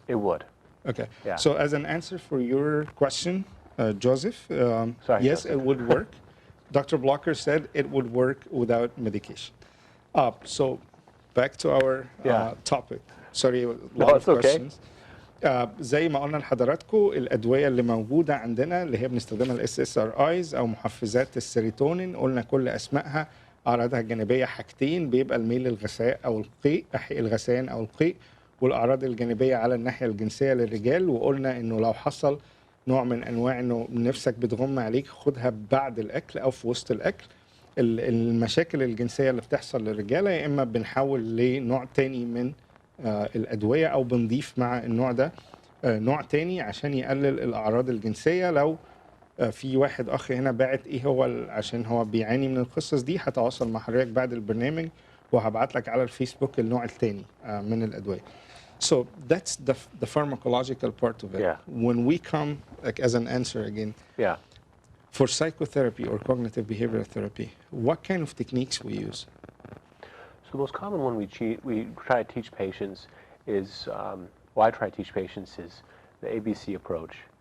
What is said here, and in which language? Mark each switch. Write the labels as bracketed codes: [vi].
[en] It would. Okay. Yeah. So as an answer for your question, Joseph, Sorry, yes, Joseph. it would work. Dr. Blocker said it would work without medication. So back to our topic. Sorry, a lot of questions. [ar] زي ما قلنا لحضراتكم الادويه اللي موجوده عندنا اللي هي بنستخدمها الاس اس ار ايز او محفزات السيروتونين، قلنا كل اسمائها اعراضها الجانبيه حاجتين، بيبقى الميل للغثاء او القيء، الغثيان او القيء، والاعراض الجانبيه على الناحيه الجنسيه للرجال. وقلنا انه لو حصل نوع من انواع انه نفسك بتغم عليك خدها بعد الاكل او في وسط الاكل. المشاكل الجنسيه اللي بتحصل للرجاله يا اما بنحول لنوع تاني من الادويه او بنضيف مع النوع ده نوع تاني عشان يقلل الاعراض الجنسيه. لو في واحد اخ هنا باعت ايه هو عشان هو بيعاني من القصص دي، هتواصل مع حضرتك بعد البرنامج وهبعت لك على الفيسبوك النوع الثاني من الادويه. [en] So that's the pharmacological part of it. Yeah. When we come like as an answer again. Yeah. For psychotherapy or cognitive behavioral therapy, what kind of techniques we use? So the most common one we try to teach patients is, I try to teach patients is the ABC approach.